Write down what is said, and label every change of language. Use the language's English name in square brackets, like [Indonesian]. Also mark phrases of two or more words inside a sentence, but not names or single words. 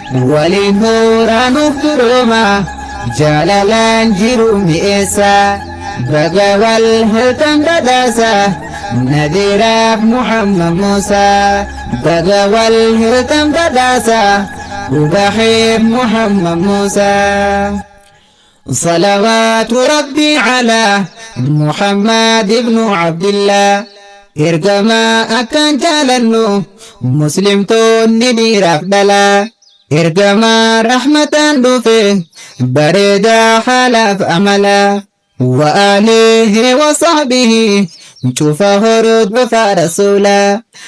[Oromo] Waliin hooraanuuf durooma, jaalalaan jiru mi'eessa. Baga wal heltan badhaasa, Nadiiraaf Muhammad Musa. Baga wal heltan badhaasa, Ubaxiif Muhammad Musa. [Arabic] صلوات ربي على محمد بن عبد الله. [Oromo] Ergama akkaan jaalannu, muslimtoonni dhiiraaf dhala. Ergama rahmataan dhufe, bareeda haalaaf amala. [Arabic] وآله وصحبه, [Oromo] cufa hordofa rasuula.